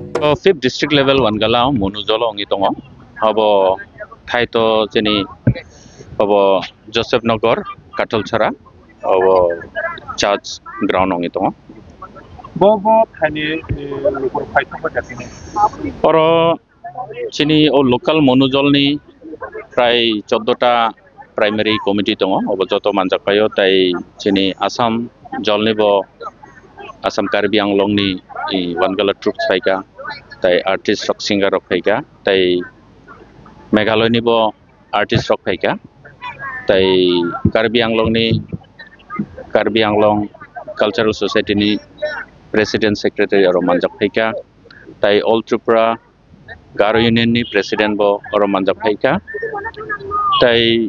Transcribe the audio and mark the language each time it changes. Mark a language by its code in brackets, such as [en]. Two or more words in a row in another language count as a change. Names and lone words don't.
[grt] 5th district level Wangala Monujolo ongitongo abo thaito jeni abo Joseph Nagar Katolchara abo [en] church ground [grt] ongitongo Bobo thani lokor phaito ko jatini oro chini o local monujolni prai 14 ta [en] primary committee [grt] tongo abo joto manjakpayo tai chini Assam jolnibo Assam Karbi Anglongni Wangala troops phaika tai artist rock singer rock phaika tai Meghalaya ni bo artist rock phaika tai Karbi Anglong cultural society ni [en] president secretary [grt] aro manjak phaika tai All Tripura Garo union ni president bo aro manjak phaika tai